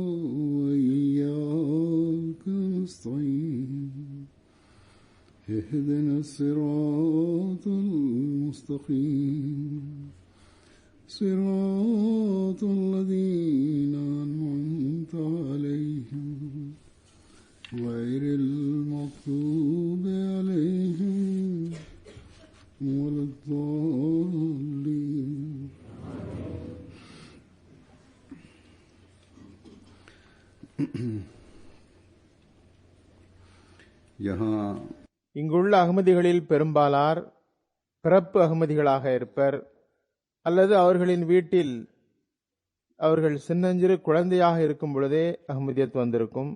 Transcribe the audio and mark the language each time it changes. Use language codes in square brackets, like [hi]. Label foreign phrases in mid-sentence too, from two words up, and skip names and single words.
[ar] وإياك نستعين اهدنا الصراط المستقيم صراط الذين أنعمت عليهم غير المغضوب عليهم ولا الضالين. [ta] இங்குள்ள அகமதிகளில் பெரும்பாலார் பிறப்பு அகமதிகளாக இருப்பர், அல்லது அவர்களின் வீட்டில் அவர்கள் சின்னஞ்சிறு குழந்தையாக இருக்கும் பொழுதே அகமதியத் வந்திருக்கும்.